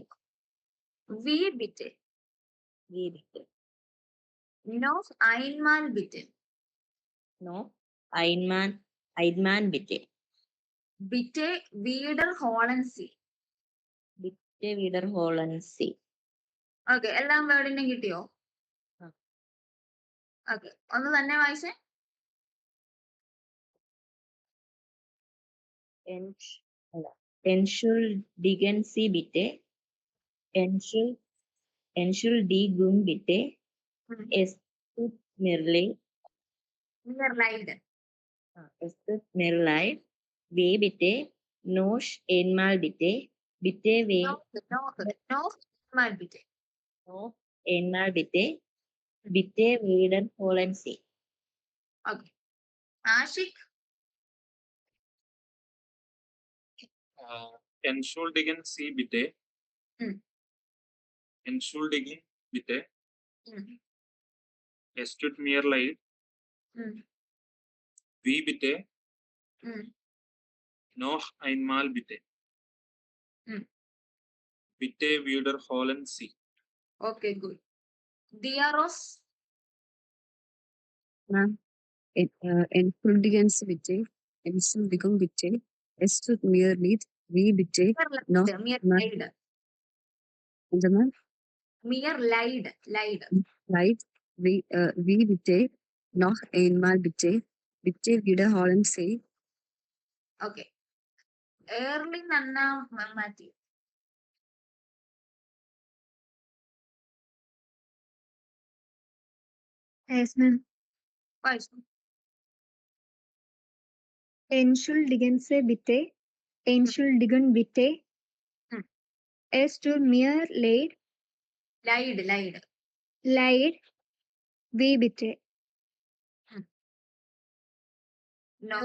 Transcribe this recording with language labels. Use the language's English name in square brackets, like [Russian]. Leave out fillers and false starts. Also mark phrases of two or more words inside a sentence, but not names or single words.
[German] Wie bitte? Wie bitte? Noch einmal bitte. No. Einmal bitte. Bitte wiederholen Sie. Bitte wiederholen Sie. [Malayalam] ഓക്കെ, എല്ലാം വേർഡിനും കിട്ടിയോ? ആ. ഓക്കെ, ഒന്ന് തന്നെ വായിച്ചേ. [German] Entschuldigen Sie bitte. Entschuldigung bitte. Es tut mir leid. Mir leid. Es tut mir leid. Wie bitte? Noch einmal bitte. Bitte Noch einmal bitte. noch einmal bitte. Bitte wiederholen Sie. [Malayalam] ഓക്കെ, ആഷിഖ്. [German] Entschuldigen Sie bitte. Entschuldigen bitte. Es tut mir leid. Wie bitte? Noch einmal bitte. Bitte wiederholen Sie. [Malayalam] ഓക്കെ, ഗുഡ്. ദിയാറോസ്. [English] Ma'am, [German] Entschuldigen Sie bitte. Entschuldigung bitte. Es tut mir leid. Wie bitte? Noch മിയർ mal. ലൈഡ്. [Malayalam] എന്താ ma'am? [German] mir leid. Leid. Wie bitte? Noch einmal bitte. Bitte wiederholen Sie. [Malayalam] ഓക്കെ, ഏർലി നന്ന മാറ്റി. [English] Yes, ma'am. [Malayalam] വായിച്ചു. [German] Entschuldigen Sie bitte. Entschuldigen bitte. Es tut mir leid. ലൈഡ്. Leid. Wie bitte? No.